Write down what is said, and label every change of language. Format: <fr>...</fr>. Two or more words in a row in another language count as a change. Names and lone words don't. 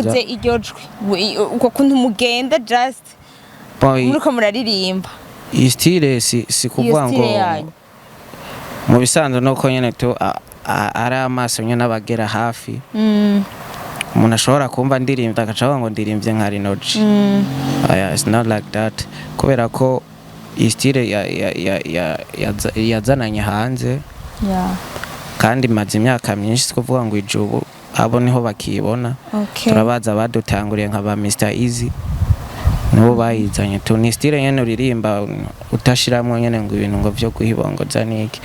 <rn>mvuze iryo jwi uko kuntu mugenda just muriko muraririmba. Iyi style si kuvuga ngo mu bisanzwe nuko nyene to ari amaso nyene abagera hafi. Umuntu ashobora kumva ndirimba agacaho ngo ndirimbye nka LINO G.</rn> <en>It's not like that.</en> <rn>Kubera ko iyi style yazananye hanze. Yeah. Kandi maze imyaka myinshi kuvuga ngo ijubu abo niho bakibona. Turabaza badutanguriye nka ba Mr Easy. Nibo bayizanye tu ni style nyene uririmba utashiramwe nyene ngo ibintu ngo byo guhibongoza niki.</rn>